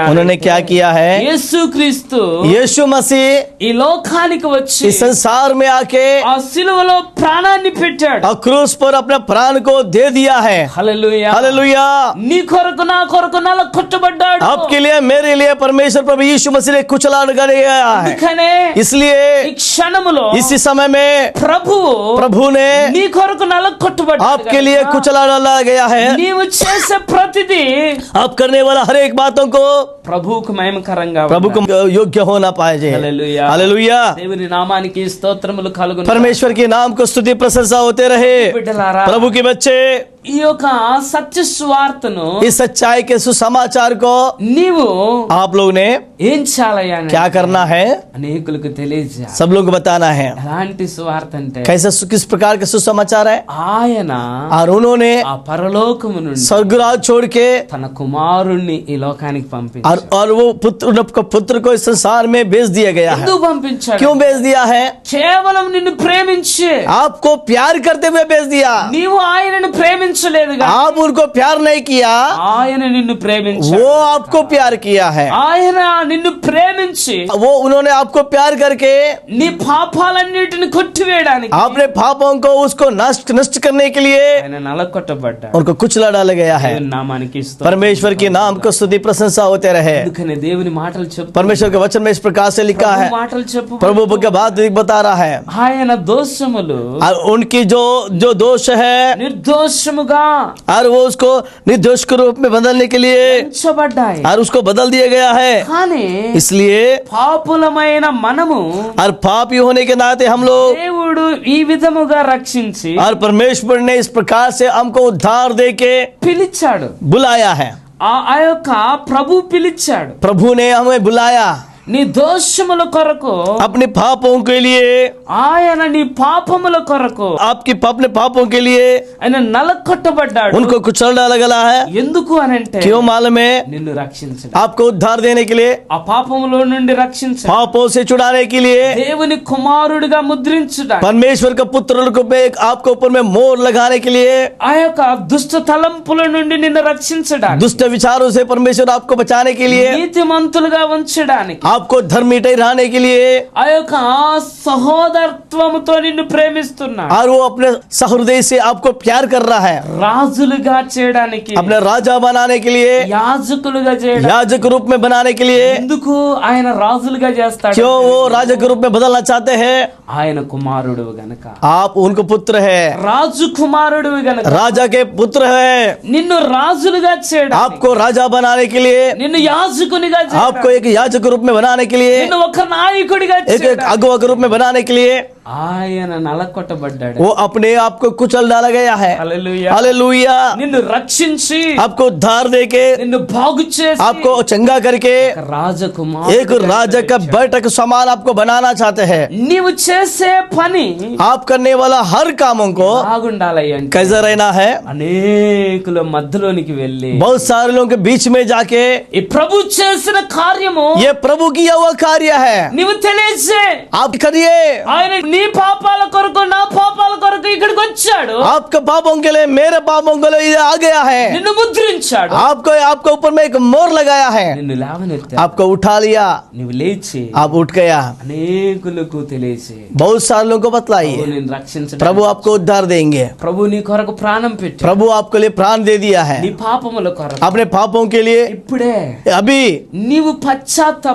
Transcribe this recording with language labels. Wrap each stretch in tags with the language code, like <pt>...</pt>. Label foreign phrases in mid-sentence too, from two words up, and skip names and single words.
<hi>उन्होंने क्या किया है?</hi> <te>యేసుక్రీస్తు</te> <hi>यीशु मसीह</hi> <te>ఈ లోకానికి వచ్చి</te> <hi>इस संसार में आके</hi> <te>ఆ సిలువలో ప్రాణాన్ని పెట్టాడు.</te> <hi>और क्रूस पर अपने प्राण को दे दिया है।</hi> <te>హల్లెలూయా.</te> <hi>हालेलुया।</hi> <te>నీ కొరకు నా కొరకు నలకొట్టబడ్డాడు.</te> <hi>आपके लिए मेरे लिए परमेश्वर प्रभु यीशु मसीह ने कुचला गया है।</hi> <te>అందుకనే</te> <hi>इसलिए</hi> <te>ఈ క్షణములో</te> <hi>इसी समय में प्रभु ने</hi> <te>నీ కొరకు నలకొట్టబడ్డాడు.</te> <hi>आपके लिए कुचला डाला गया है।</hi> <te>నీవు చేసే ప్రతిదీ</te> <hi>आप करने वाला हर एक बातों को</hi> <te>ప్రభువుకు మహిమకరంగా</te> <hi>प्रभु को</hi> <te>ఉండాలి.</te> <hi>योग्य होना पाए।</hi> <te>హల్లెలూయా.</te> <hi>हालेलुया।</hi> <te>దేవుని నామానికి స్తోత్రములు కలుగును.</te> <hi>परमेश्वर के नाम को स्तुति प्रशंसा होते रहे।</hi> <te>బిడ్డలారా,</te> <hi>प्रभु के बच्चे</hi> <te>ఈ యొక్క సత్య సువార్తను</te> <hi>इस सच्चाई के सुसमाचार को</hi> <te>నీవు</te> <hi>आप लोग ने</hi> <te>ఏం చేయాలయ్యా అంటే</te> <hi>क्या करना है?</hi> <te>అనేకులకు తెలియజేయాలి.</te> <hi>सब लोग को बताना है।</hi> <te>ఎలాంటి సువార్త అంటే,</te> <hi>कैसे किस प्रकार के सुसमाचार है?</hi> <te>ఆయన</te> <hi>और उन्होंने</hi> <te>ఆ పరలోకము నుండి</te> <hi>स्वर्गराज छोड़ के</hi> <te>తన కుమారుణ్ణి ఈ లోకానికి పంపించాడు.</te> <hi>और वो पुत्र को इस संसार में भेज दिया गया है।</hi> <te>ఎందుకు పంపించాడు?</te> <hi>क्यों भेज दिया है?</hi> <te>కేవలం నిన్ను ప్రేమించి,</te> <hi>आपको प्यार करते हुए भेज दिया।</hi> <te>నీవు ఆయనను ప్రేమించలేదుగా,</te> <hi>आप उनको प्यार नहीं किया,</hi> <te>ఆయన నిన్ను ప్రేమించాడు.</te> <hi>वो आपको प्यार किया है।</hi> <te>ఆయన నిన్ను ప్రేమించి</te> <hi>वो उन्होंने आपको प्यार करके</hi> <te>నీ పాపాలన్నిటిని కొట్టివేయడానికి</te> <hi>अपने पापों को उसको नष्ट करने के लिए</hi> <te>ఆయన నలకొట్టబడ్డాడు.</te> <hi>उनको कुचला डाला गया है।</hi> <te>దేవుని నామానికి స్తోత్రం.</te> <hi>परमेश्वर के नाम को स्तुति प्रशंसा होते रहे।</hi> <te>అందుకనే దేవుని మాటలు చెప్పు,</te> <hi>परमेश्वर के वचन में इस प्रकार से लिखा है,</hi> <te>ప్రభు మాటలు చెప్పు.</te> <hi>प्रभु के बात बता रहा है,</hi> <te>ఆయన దోషములు</te> <hi>और उनकी जो दोष है,</hi> <te>నిర్దోషముగా</te> <hi>और वो उसको निर्दोष के रूप में बदलने के लिए</hi> <te>ఎంచబడ్డాయి.</te> <hi>और उसको बदल दिया गया है।</hi> <te>కానీ</te> <hi>इसलिए</hi> <te>పాపులమైన మనము</te> <hi>और पापी होने के नाते हम लोग,</hi> <te>దేవుడు ఈ విధముగా రక్షించి</te> <hi>और परमेश्वर ने इस प्रकार से हमको उद्धार दे के</hi> <te>పిలిచాడు.</te> <hi>बुलाया है।</hi> <te>ఆ యొక్క ప్రభు పిలిచాడు.</te> <hi>प्रभु ने हमें बुलाया</hi> <te>నీ దోషముల కొరకు,</te> <hi>अपने पापों के लिए,</hi> <te>ఆయన నీ పాపముల కొరకు</te> <hi>आपके अपने पापों के लिए</hi> <te>ఆయన నలకొట్టబడ్డాడు.</te> <hi>उनको कुचल डाला गया है।</hi> <te>ఎందుకు అనంటే</te> <hi>क्यों मालूम है?</hi> <te>నిన్नु రక్షించడం,</te> <hi>आपको उद्धार देने के लिए,</hi> <te>ఆ పాపములో నుండి రక్షించడం,</te> <hi>पापों से छुड़ाने के लिए,</hi> <te>దేవుని కుమారుడిగా ముద్రించడం,</te> <hi>परमेश्वर का पुत्र को आपके ऊपर में मोहर लगाने के लिए,</hi> <te>ఆ యొక్క దుష్ట తలంపుల నుండి నిన్ను రక్షించడానికి,</te> <hi>दुष्ट विचारों से परमेश्वर आपको बचाने के लिए,</hi> <te>నీతిమంతులుగా ఉంచడానికి,</te> <hi>आपको धर्म ठहराने के लिए</hi> <te>ఆ యొక్క సహోదరత్వముతో నిన్ను ప్రేమిస్తున్నా,</te> <hi>और वो अपने सहृदय से आपको प्यार कर रहा है,</hi> <te>రాజులుగా చేయడానికి,</te> <hi>अपने राजा बनाने के लिए,</hi> <te>యాజకులుగా చేయడానికి.</te> <hi>याजक रूप में बनाने के लिए।</hi> <te>ఎందుకు ఆయన రాజులుగా చేస్తాడు?</te> <hi>क्यों वो राजा के रूप में बदलना चाहते हैं?</hi> <te>ఆయన కుమారుడు గనక,</te> <hi>आप उनको पुत्र है,</hi> <te>రాజు కుమారుడు గనక,</te> <hi>राजा के पुत्र है।</hi> <te>నిన్ను రాజులుగా చేయడానికి,</te> <hi>आपको राजा बनाने के लिए,</hi> <te>నిన్ను యాజకునిగా</te> <hi>आपको</hi> <te>చేయడానికి,</te> <hi>एक याजक रूप में बनाने के लिए,</hi> <te>నిన్ను ఒక నాయకుడిగా</te> <hi>एक</hi> <te>చేయడానికి</te> <hi>अगुवा के रूप में बनाने के लिए</hi> <te>ఆయన నలకొట్టబడ్డాడు.</te> <hi>वो अपने आप को कुचल डाला गया है।</hi> <te>హల్లెలూయా.</te> <hi>हालेलुया।</hi> <te>నిన్ను రక్షించి,</te> <hi>आपको उद्धार देके,</hi> <te>నిన్ను బాగు చేసి,</te> <hi>आपको चंगा करके</hi> <te>ఒక రాజకుమారుడిగా</te> <hi>एक राजा का</hi> <te>చేశాడు.</te> <hi>बैठक समान आपको बनाना चाहते हैं।</hi> <te>నీవు చేసే పని</te> <hi>आप करने वाला हर कामों को</hi> <te>బాగుండాలి అంటే</te> <hi>कैसा रहना है?</hi> <te>అనేకుల మధ్యలోనికి వెళ్ళి</te> <hi>बहुत सारे लोगों के बीच में जाके</hi> <te>ఈ ప్రభు చేసిన కార్యము</te> <hi>ये प्रभु किया हुआ कार्य है,</hi> <te>నీవు తెలియజే.</te> <hi>आप करिए।</hi> <te>ఆయన నీ పాపాల కొరకు, నా పాపాల కొరకు ఇక్కడికి వచ్చాడు,</te> <hi>आपके पापों के लिए, मेरे पापों के लिए ये आ गया है।</hi> <te>నిన్ను ముద్రించాడు,</te> <hi>आपको आपके ऊपर में एक मोर लगाया है,</hi> <te>నిన్ను లేవనెత్తాడు,</te> <hi>आपको उठा लिया,</hi> <te>నువ్వు లేచి</te> <hi>आप उठ गया।</hi> <te>అనేకులకు తెలియజే.</te> <hi>बहुत सारे लोगों को बतलाइए,</hi> <te>ప్రభు నిన్ను రక్షించడానికి,</te> <hi>प्रभु आपको उद्धार देंगे।</hi> <te>ప్రభు నీ కొరకు ప్రాణం పెట్టాడు,</te> <hi>प्रभु आपके लिए प्राण दे दिया है,</hi> <te>నీ పాపముల కొరకు.</te> <hi>अपने पापों के लिए।</hi> <te>ఇప్పుడే</te> <hi>अभी</hi> <te>నీవు పశ్చాత్తాప</te>